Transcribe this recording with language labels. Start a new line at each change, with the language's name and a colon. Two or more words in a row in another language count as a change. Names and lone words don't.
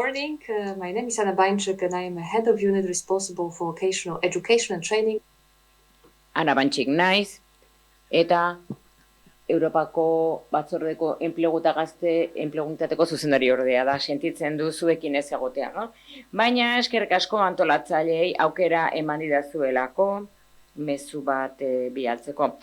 English: morning. My name is Anna Bainchuk and I am a head of unit responsible for vocational education and training.
Basque: Ana Bantxik naiz, eta Europako batzordeko enplegu eta gazte enpleguntzateko zuzendari ordea da, sentitzen du zuekin ez egotea, no? Baina eskerrik asko antolatzaileei aukera eman didazuelako mezu bat bialtzeko.